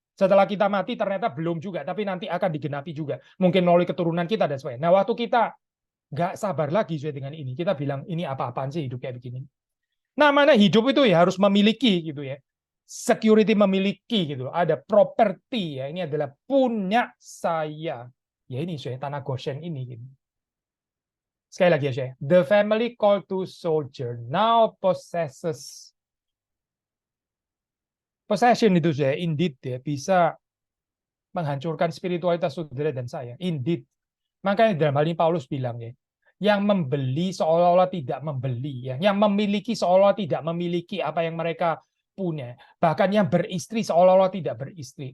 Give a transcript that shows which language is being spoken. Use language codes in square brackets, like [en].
[id] Setelah kita mati ternyata belum juga, tapi nanti akan digenapi juga, mungkin melalui keturunan kita dan sebagainya. Nah, waktu kita nggak sabar lagi sesuai dengan ini, kita bilang ini apa-apaan sih hidup kayak begini. Namanya hidup itu ya harus memiliki gitu ya, security memiliki gitu, ada properti ya, ini adalah punya saya. Ya ini saya tanah Goshen ini gitu. Sekali lagi ya saya, [en] the family called to sojourn now possesses. [id] Possession itu saya [en] indeed [id] ya bisa menghancurkan spiritualitas saudara dan saya. [en] Indeed. [id] Makanya dalam hal ini Paulus bilang ya, yang membeli seolah-olah tidak membeli, ya, yang memiliki seolah-olah tidak memiliki apa yang mereka punya, bahkan yang beristri seolah-olah tidak beristri.